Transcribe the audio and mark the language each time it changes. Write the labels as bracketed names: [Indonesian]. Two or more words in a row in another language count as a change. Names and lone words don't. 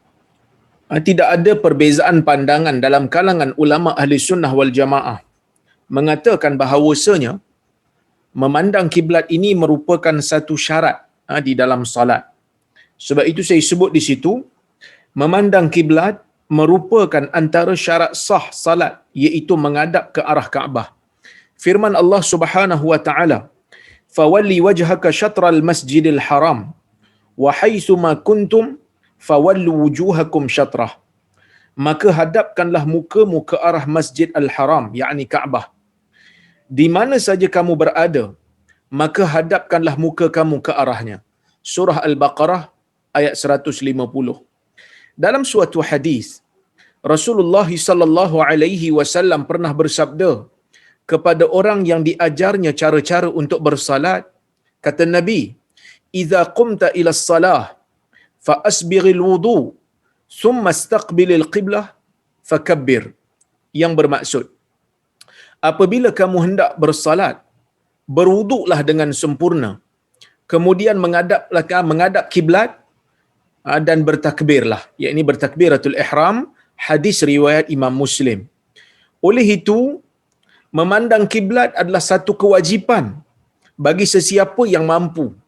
[Malay] Tidak ada perbezaan pandangan dalam kalangan ulama [Arabic] أهل السنة والجماعة [Malay] mengatakan bahawasanya memandang kiblat ini merupakan satu syarat di dalam salat. Sebab itu saya sebut di situ, memandang kiblat merupakan antara syarat sah salat, iaitu menghadap ke arah Kaabah. Firman Allah [Arabic] سبحانه وتعالى, "فول وجهك شطر المسجد الحرام وحيث ما كنتم فولوا وجوهكم شطره." [Malay] Maka hadapkanlah mukamu ke arah Masjid Al-Haram, yakni Kaabah. Di mana saja kamu berada, maka hadapkanlah muka kamu ke arahnya. Surah Al-Baqarah ayat 150. Dalam suatu hadis, Rasulullah [Arabic] صلى الله عليه وسلم [Malay] pernah bersabda kepada orang yang diajarnya cara-cara untuk bersalat, kata Nabi, [Arabic] "إذا قمت إلى الصلاة فأسبغ الوضوء ثم استقبل القبلة فكبر." [Malay] Yang bermaksud, apabila kamu hendak bersalat, berwuduklah dengan sempurna, kemudian menghadap kiblat dan bertakbirlah, yakni bertakbiratul ihram. Hadis riwayat Imam Muslim. Oleh itu, memandang kiblat adalah satu kewajipan bagi sesiapa yang mampu.